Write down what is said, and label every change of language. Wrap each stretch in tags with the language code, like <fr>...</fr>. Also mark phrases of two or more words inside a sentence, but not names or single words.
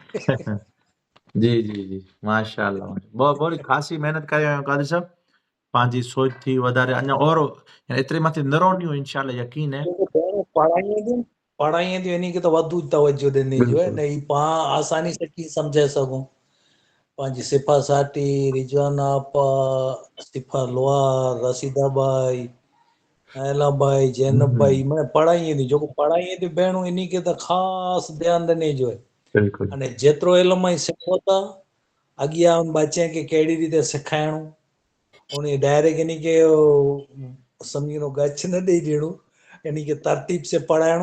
<sd>जी जी जी माशाअल्लाह। बहुत ख़ासी महिनत करे आहियो कादिर साहब, पंहिंजी सोच थी वधारे अञा और एतिरे मथे न रहंदियूं इंशाअल्लाह, यकीन है। पढ़ाईअ ते इन खे त वधू तवजो ॾिनी जो आहे बिल्कुल न, ही पाण आसानी सां कीअं सम्झाए सघूं। पंहिंजी सिफ़ा साटी, रिजवाना आपा, सिफ़ा लोहार, रसीदा बाई, ऐला बाई, जैनब बाई, मैं पढ़ाईअ ते जेको पढ़ाईअ ते भेणूं इन खे त ख़ासि ध्यानु ॾिने जो आहे। बिल्कुल अने जेतिरो इल्मु ई सिखो था, अॻियां बचे खे कहिड़ी रीते सेखारिणो, उन डायरेक्ट इन खे सम्झो गछ न ॾेई ॾियणो, इन खे तरतीब से पढ़ाइणो।</sd>